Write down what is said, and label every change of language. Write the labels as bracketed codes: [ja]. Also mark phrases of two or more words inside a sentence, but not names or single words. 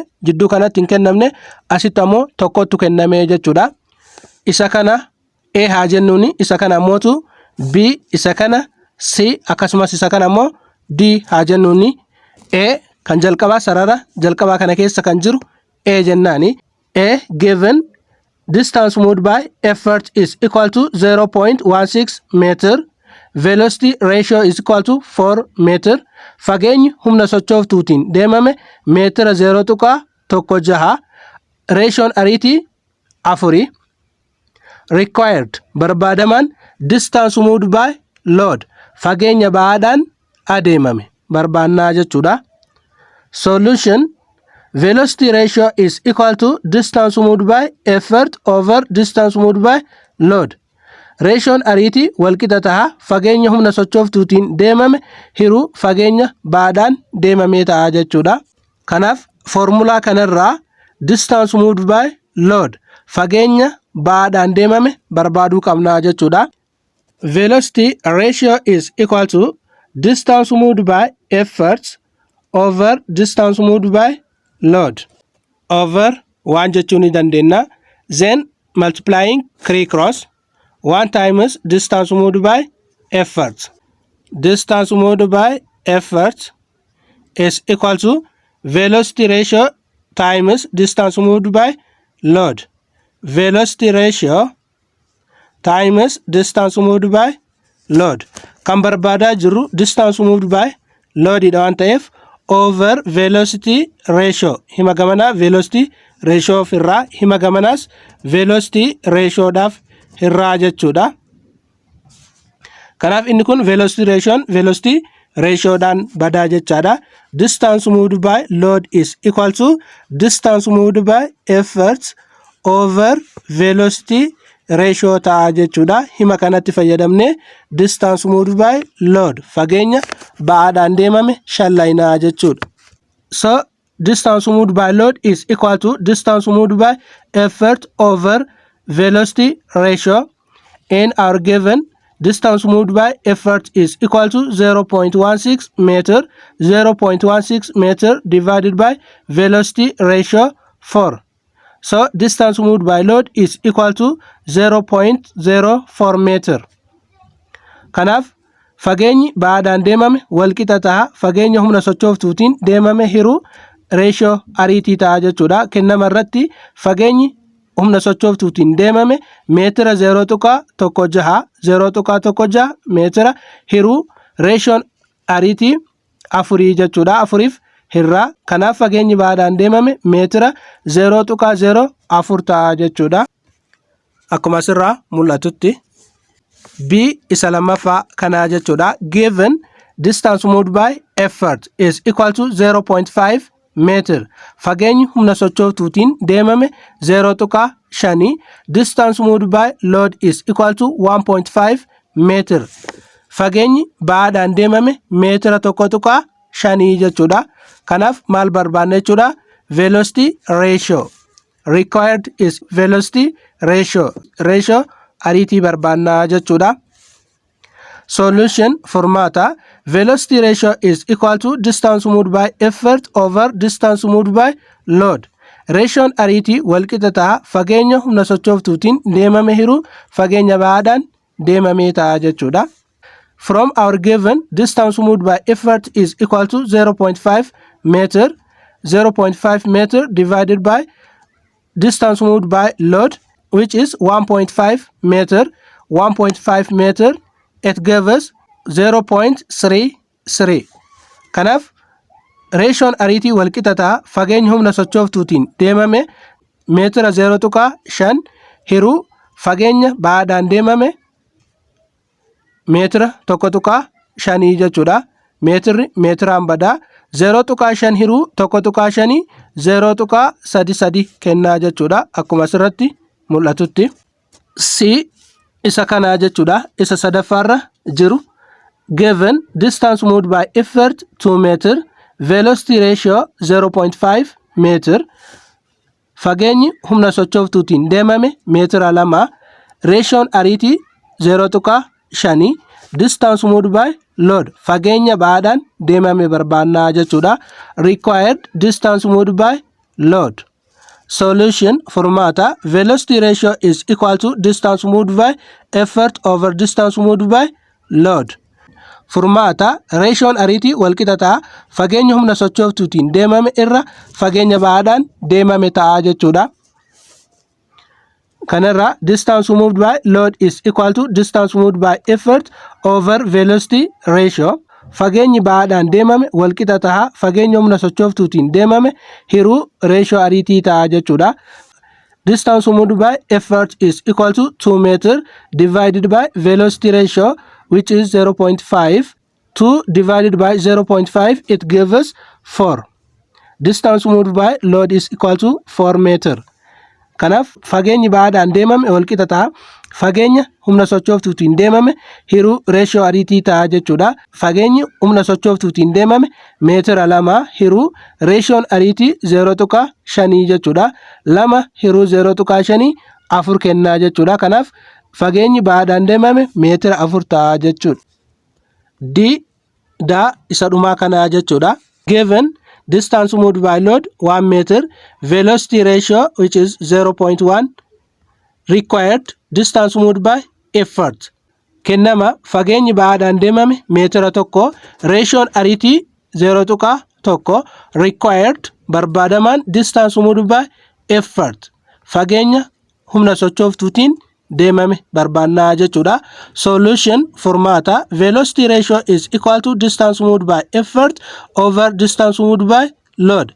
[om] Jidduu kanatti hin kennamne. Asitti ammoo 1tu kenname jechuudha. Isa kana A haa jennuuni. Isa kana ammootu B, isa kana C, akkasumas isa kana ammoo D haa jennuuni. A kan jalqabaa sarara jalqabaa kana keessa kan jiru A jennaani. [en] A given distance moved by effort is equal to 0.16 meter. Velocity ratio is equal to 4 meter. [om] Fageenyi humna sochooftuutiin deemame meetira 0.16. Ratioon ariitii 4. [en] Required barbaadaman distance moved by load. [om] Fageenya ba'aadhaan adeemame barbaannaa jechuudha. [en] Solution velocity ratio is equal to distance moved by effort over distance moved by load. [om] Reeshoon ariitii walqixa ta'a fageenya humna sochooftuutiin deemame hiruu fageenya baadhaan deemamee ta'a jechuudha. Kanaaf formulaa kanarraa [en] distance moved by load [om] fageenya baadhaan deemame barbaaduu qabna jechuudha. [en] Velocity ratio is equal to distance moved by effort over distance moved by load over 1 [om] jechuu ni dandeenya. [en] Then multiplying 3 cross 1 times distance moved by effort. Distance moved by effort is equal to velocity ratio times distance moved by load. Velocity ratio times distance moved by load. [om] Kan barbaadaa jiru [en] distance moved by load [om] dha waan ta'eef [en] over velocity ratio [om] hima gamanaa [en] velocity ratio of [om] irraa hima gamanaas [en] velocity ratio [om] dhaaf irraa jechuudha. Kanaaf inni kun [en] velocity ratio [om] dhaan badaa jechaadha. [en] Distance moved by load is equal to distance moved by effort over velocity ratio [om] ta'a jechuudha. Hima kanatti fayyadamne [en] distance moved by load [om] fageenya ba'aadhaan deemame shallaynaa jechuudha. [en] So distance moved by load is equal to distance moved by effort over velocity ratio, and our given distance moved by effort is equal to 0.16 meter. 0.16 meter divided by velocity ratio 4. So distance moved by load is equal to 0.04 meter. [om] Kanaaf fageenyi baadhaan deemame walqixa ta'a fageenya humna sochooftuutiin deemame hiruu ratio ariitii ta'a jechuudha. Kennama irratti fageenyi humna sochooftuutiin deemame meetira 0.16 0.16 meetira hiruu ratioon ariitii 4 jechuudha. 4f hirraa kanaaf fageenyi baadhaan deemame meetira 0.04 ta'a jechuudha. Akkuma asirraa mul'atutti B isa lammaffaa kanaa jechuudha. [en] Given distance moved by effort is equal to 0.5 meter. [om] Fageenyi humna sochooftuutiin deemame 0.5. [en] Distance moved by load is equal to 1.5 meter. [om] Fageenyi baadhaan deemame meetira 1.5 jechuudha. Kanaaf maal barbaanna jechuudha? [en] Velocity ratio. Required is velocity ratio. [om] Ratio ariitii barbaanna jechuudha. [en] Solution formata velocity ratio is equal to distance moved by effort over distance moved by load. [om] Ratioon ariitii walqixa ta'a fageenya humna sochooftuutiin deemame hiruu fageenya baadhaan deemamee ta'a jechuudha. [en] From our given distance moved by effort is equal to 0.5 meter. 0.5 meter divided by distance moved by load, which is 1.5 meter. 1.5 meter, it gives us 0.33. [om] Kanaaf ratioon ariitii walqixa ta'a fageenya humna sochooftuutiin deemame meetira 0.5 hiruu fageenya baadhaan deemame meetira 1.5 jechuudha. Meetirri meetiraan badaa 0.5 hiruu 1.5 0.33 kennaa jechuudha. Akkuma asirratti mul'atutti C isa kanaa jechuudha. Isa sadaffaarra jiru [en] given distance moved by effort 2 meter, velocity ratio 0.5 meter. [om] Fageenyi humna sochooftuutiin deemame meetira 2, ratioon ariitii 0.5, [en] distance moved by load [om] fageenya baadhaan deemame barbaannaa jechuudha. [en] Required distance moved by load. Solution formata velocity ratio is equal to distance moved by effort over distance moved by load. [om] Formata ratioon ariitii walqixa ta'a fageenya humna sochooftuutiin deemame irra fageenya baadhaan deemame ta'a jechuudha. [en] Kanarra distance moved by load is equal to distance moved by effort over velocity ratio. [om] Fageenyi baadhaan deemame walqixa ta'a fageenya humna sochooftuutiin deemame hiruu ratio ariitii ta'a jechuudha. [en] Distance moved by effort is equal to 2 meter divided by velocity ratio, which is 0.5. 2 divided by 0.5, it gives us 4. distance moved by load is equal to 4 meter. [om] Kanaaf fageenyi baadhaan deemame wal qixa ta'a. Fageenya humna sochooftuutiin deemame hiruu ratio ariitii ta'a jechuudha. Fageenyi humna sochooftuutiin deemame meetira 2 hiruu ratioon ariitii 0.5 jechuudha. 2 hiruu 0.5 4 kennaa jechuudha. Kanaaf fageenyi baadhaan deemame meetira 4 ta'a jechuudha. D da isa dhumaa kanaa jechuudha. [en] Given distance moved by load 1 meter, velocity ratio which is 0.1, required distance moved by effort. [om] Kennama fageenyi baadhaan deemame meetira 1, ratioon ariitii 0.1, [en] required barbaadamaan distance moved by effort. [om] Fageenya humna sochooftuutiin deemame barbaannaa jechuudha. [en] Solution furmaata velocity ratio is equal to distance moved by effort over distance moved by load.